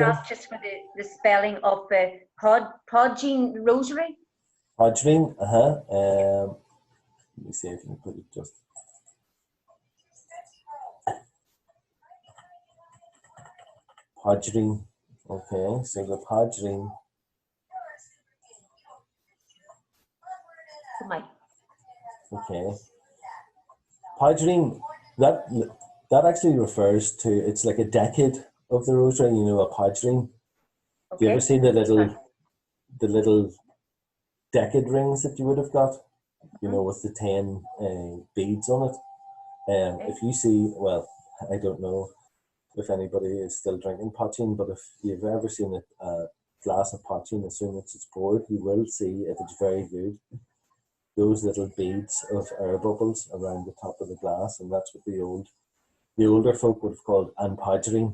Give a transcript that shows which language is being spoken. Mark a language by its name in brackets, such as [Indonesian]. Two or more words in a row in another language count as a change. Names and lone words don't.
[English] I ask just for the spelling of the Paidreacha rosary? Paidreacha, let me see if I can put it just. Paidreacha. Okay, so the Paidreacha. Okay. Paidreacha, that actually refers to, it's like a decade of the rosary, you know, a Paidreacha. Okay. You ever see the little decade rings that you would have got, you know, with the 10 beads on it? If you see, well, I don't know if anybody is still drinking poteen, but if you've ever seen a glass of poteen, as soon as it's poured, you will see, if it's very good, those little beads of air bubbles around the top of the glass, and that's what the older folk would have called an Paidreacha.